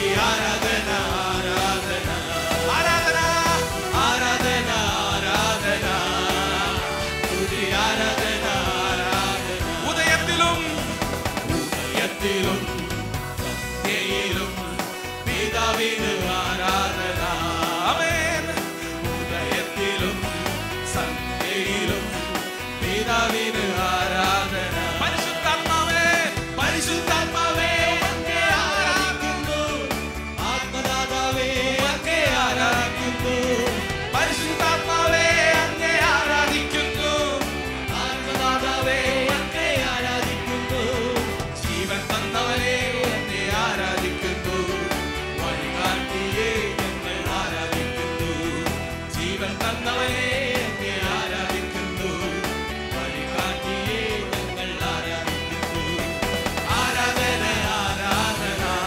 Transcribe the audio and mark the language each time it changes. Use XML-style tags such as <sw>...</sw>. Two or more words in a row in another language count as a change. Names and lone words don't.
<ta>ஆராதனா ஆராதனா ஆராதனா ஆராதனா ஆராதனா ஸ்துதி ஆராதனா ஆராதனா உதயத்திலும் உதயத்திலும் சந்தையிலும் பிதாவின் ஆராதனா ஆமென் உதயத்திலும் சந்தையிலும் பிதாவின் ஆராதனா</ta> <ml>പരിശുദ്ധാത്മാവേ പരിശുദ്ധാത്മാവേ അങ്ങേ ആരാധിക്കുന്നു ആത്മദാതാവേ അങ്ങേ ആരാധിക്കുന്നു പരിശുദ്ധാത്മാവേ അങ്ങേ ആരാധിക്കുന്നു ആത്മദാതാവേ അങ്ങേ ആരാധിക്കുന്നു ജീവൻ തന്നവനെ അങ്ങേ ആരാധിക്കുന്നു വഴികാട്ടിയെ ഞങ്ങൾ ആരാധിക്കുന്നു ജീവൻ തന്നവനെ അങ്ങേ ആരാധിക്കുന്നു വഴികാട്ടിയെ ഞങ്ങൾ ആരാധിക്കുന്നു ആരാധന ആരാധന</ml>